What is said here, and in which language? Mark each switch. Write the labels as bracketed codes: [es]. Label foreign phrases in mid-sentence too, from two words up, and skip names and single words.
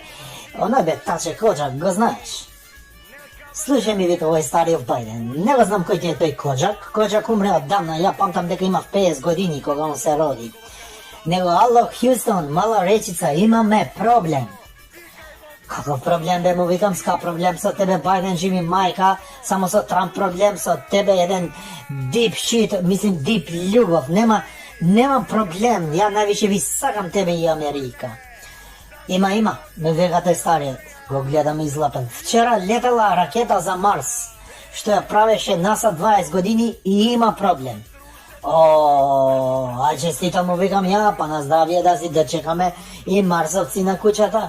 [mk] Оној бе Таче Коджак, го знаеш? Слушај ми вика овој стариот Бајден, не го знам кој ти е тој Коджак. Коджак умре оддавна, ја памтам дека имав 50 години кога он се роди. Него, ало, Хјустон, мала речица, имаме проблем. Каков проблем бе, му викам, ска проблем со тебе, Бајден, живи мајка, само со Трамп проблем, со тебе еден [en] deep shit, [mk] мислим deep љубов, нема проблем, ја највише ви сакам тебе и Америка. Има, ме века тој стариот, го гледам излапен. Вчера летела ракета за Марс, што ја правеше НАСА 20 години и има проблем. А честито му викам ја, па на здравие да си да чекаме и марсовци на куќата.